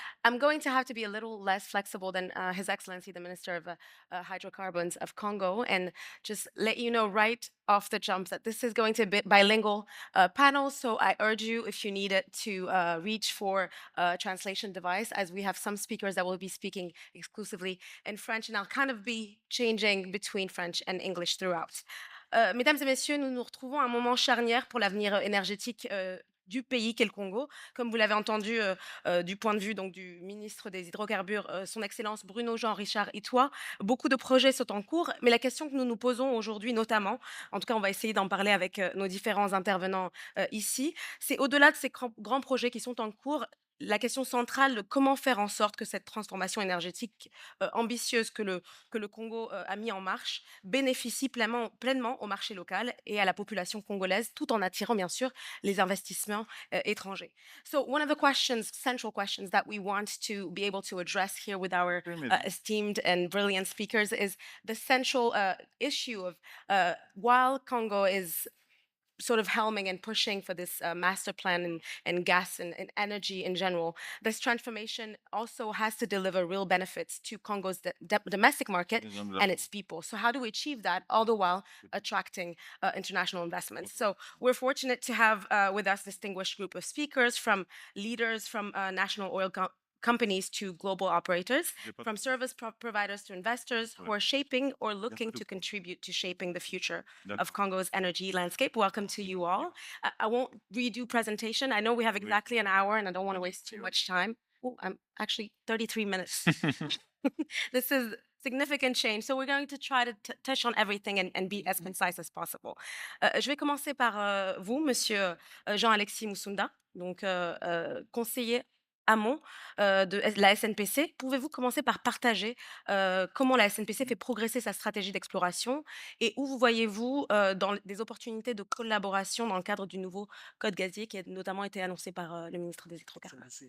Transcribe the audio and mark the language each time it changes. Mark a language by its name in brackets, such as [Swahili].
[English] I'm going to have to be a little less flexible than His Excellency, the Minister of Hydrocarbons of Congo, and just let you know right off the jump that this is going to be a bilingual panel, so I urge you, if you need it, to reach for a translation device, as we have some speakers that will be speaking exclusively in French, and I'll kind of be changing between French and English throughout. [French] Mesdames et messieurs, nous nous retrouvons à un moment charnière pour l'avenir énergétique du pays qu'est le Congo. Comme vous l'avez entendu du point de vue donc, du ministre des Hydrocarbures, son Excellence Bruno Jean-Richard Itoie, beaucoup de projets sont en cours, mais la question que nous nous posons aujourd'hui notamment, en tout cas on va essayer d'en parler avec nos différents intervenants ici, c'est au-delà de ces grands projets qui sont en cours, la question centrale de comment faire en sorte que cette transformation énergétique ambitieuse que le Congo a mis en marche bénéficie pleinement au marché local et à la population congolaise, tout en attirant bien sûr les investissements étrangers. [English] So one of the central questions that we want to be able to address here with our esteemed and brilliant speakers is the central issue of while Congo is sort of helming and pushing for this master plan and gas and energy in general, this transformation also has to deliver real benefits to Congo's domestic market and its people. So how do we achieve that, all the while attracting international investments? So we're fortunate to have with us a distinguished group of speakers, from leaders from national oil companies to global operators, from service providers to investors who are shaping or looking to contribute to shaping the future of Congo's energy landscape. Welcome to you all. I won't redo presentation. I know we have exactly an hour and I don't want to waste too much time. Oh, I'm actually 33 minutes. This is significant change. So we're going to try to touch on everything and be as concise as possible. [French] Je vais commencer par vous, Monsieur Jean-Alexis Moussounda, donc conseiller amont de la SNPC. Pouvez-vous commencer par partager comment la SNPC fait progresser sa stratégie d'exploration et où vous voyez-vous dans des opportunités de collaboration dans le cadre du nouveau code gazier qui a notamment été annoncé par le ministre des Hydrocarbures?